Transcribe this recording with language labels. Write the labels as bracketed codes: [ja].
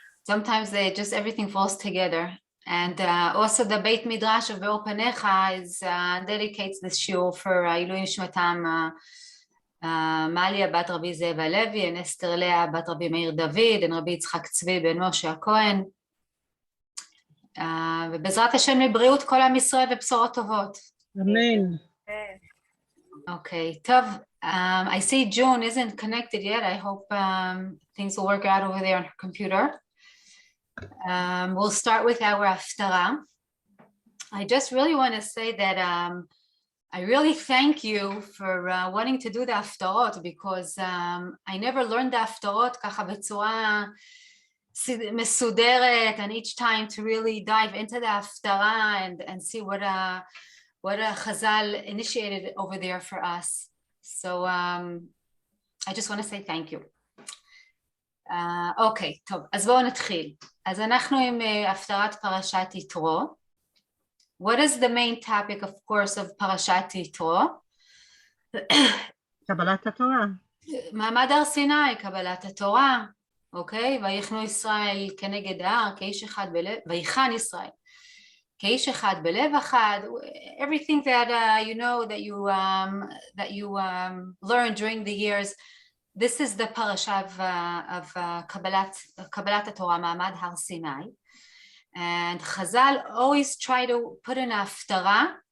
[en] Sometimes everything falls together. And also the Beit Midrash of Be'or Panecha is dedicates this shiur for Ilui Nishmatam Malia bat Rabbi Zev Halevi and Esther Leah bat Rabbi Meir David and Rabbi Yitzchak Tzvi ben Moshe HaKohen. [he] ובעזרת השם לבריאות כל עם ישראל ובשורות טובות. אמן. Okay, טוב. [en] I see June isn't connected yet. I hope things will work out over there on her computer. We'll start with our הפטרה. I just really want to say that I really thank you for wanting to do the הפטרות because I never learned the הפטרות [he] ככה בצורה מסודרת [en] and each time to really dive into the הפטרה and see what Chazal initiated over there for us. So I just want to say thank you. [he] אוקיי, טוב, אז בואו נתחיל. אז אנחנו עם הפטרת פרשת יתרו. [en] What is the main topic, of course, of פרשת יתרו? [he] קבלת התורה. מעמד הר סיני, קבלת התורה. אוקיי? ויחנו ישראל כנגד ההר, כאיש אחד בלב, ויחן ישראל. כאיש אחד בלב אחד. [en] Everything that you know, that you learned during the years. This is the parasha of Kabbalat Torah, Ma'amad Har Sinai. And Chazal always try to put in a haftarah.